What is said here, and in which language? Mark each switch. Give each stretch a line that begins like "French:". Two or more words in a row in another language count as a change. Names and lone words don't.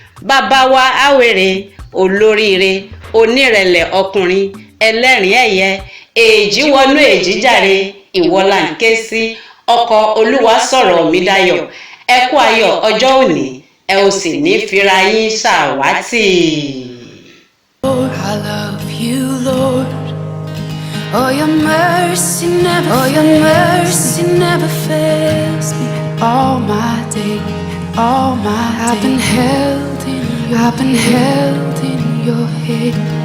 Yoruba: Bàbá wa Awere, olóríire, onírẹ̀lẹ̀ ọkùnrin, ẹlẹ́rìn ẹ̀yẹ, èjì wọnú èjì jàre, ìwọ là ń ké sí. Ọkọ Olúwa sọ̀rọ̀ mi dayọ̀. Ẹ kú ayọ̀ ọjọ́ òní, ẹ ò sì ní fira yín ṣàwátì.
English: I love you, Lord. Oh, your mercy never, oh, your mercy never fails me. All my day, all my I've been day. held in your I've been hand. held in your hand.